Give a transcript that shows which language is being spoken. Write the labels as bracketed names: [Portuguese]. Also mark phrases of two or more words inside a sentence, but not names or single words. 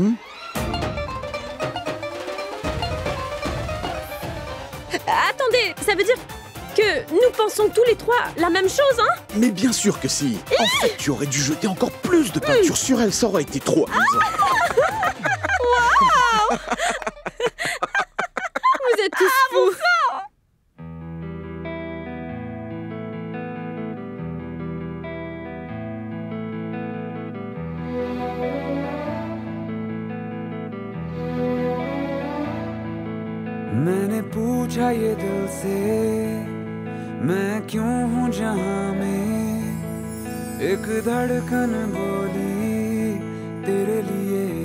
[French] Attendez, ça veut dire que nous pensons tous les trois la même chose, hein? Mais bien sûr que si. En fait, tu aurais dû jeter encore plus de peinture sur elle, ça aurait été trop amusant. Waouh! Vous êtes tous fous. [Hindi] मैंने पूछा ये दिल से मैं क्यों हूँ जहाँ में एक धड़कन बोली तेरे लिए